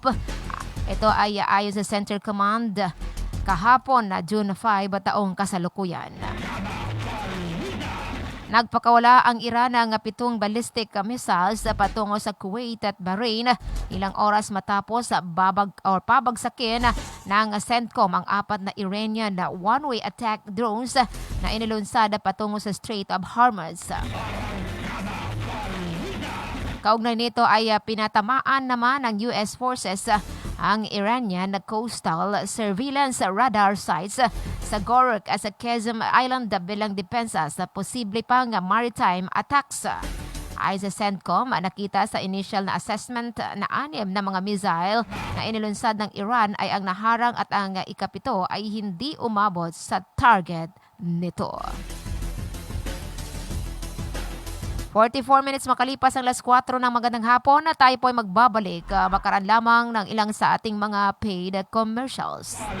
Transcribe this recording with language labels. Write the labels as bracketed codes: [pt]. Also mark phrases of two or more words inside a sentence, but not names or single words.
[tl] Ito ay ayon sa Center Command kahapon na June 5 taong kasalukuyan. Nagpakawala ang Iran ng 7 [en] ballistic missiles [tl] patungo sa Kuwait at Bahrain ilang oras matapos pabagsakin ng CENTCOM ang 4 na Iranian [en] one-way attack drones [tl] na inilunsad patungo sa Strait of Hormuz. Kaugnay nito ay pinatamaan naman ng US forces ang Iranian [en] coastal surveillance radar sites [tl] sa Goruk at sa Qeshm Island bilang depensa sa posible pang [en] maritime attacks. [tl] Ayon sa CENTCOM, nakita sa initial na assessment na 6 na mga missile na inilunsad ng Iran ay ang naharang at ang ikapito ay hindi umabot sa target nito. 44 minutes makalipas ang alas 4 ng magandang hapon na tayo po ay magbabalik makaraan lamang ng ilang sa ating mga [en] paid commercials.